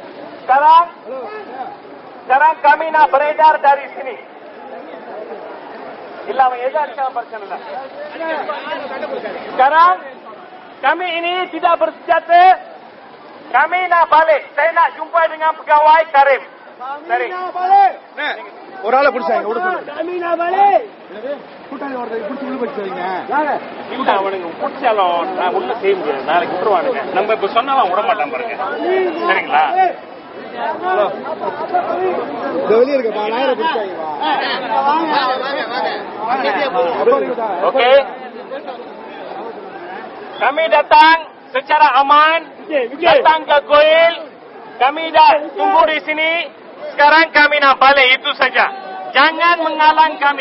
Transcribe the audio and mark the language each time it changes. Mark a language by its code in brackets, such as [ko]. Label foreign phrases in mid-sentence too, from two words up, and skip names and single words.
[ms] Sekarang kami nak beredar dari sini. Ilmu edar siapa berkenaan? Sekarang kami ini tidak bersenjata. Kami nak balik. Saya nak jumpa dengan pegawai Karim. Kami nak balik. [ta] ஒரு ஆளை பிடிச்சாங்க. [ms] kami nak balik. [ta] கூட்டாளி ஒருத்தர் பிடிச்சி உள்ள வச்சாங்க. இல்ல அவனுக்கு பிடிச்சாலும் நான் ஒண்ணும் செய்ய முடியாது. நாளைக்கு விட்டுருவானுங்க. நம்ம இப்ப சொன்னாலும் விட மாட்டான் பாருங்க. சரிங்களா? வெளியே இருக்கப்பா, நாயரை பிடிச்சாங்க. [ms] Okey. Kami datang secara aman, datang ke Goil. Kami dah tunggu di sini. Sekarang kami nak balik, itu saja. Jangan menghalang kami.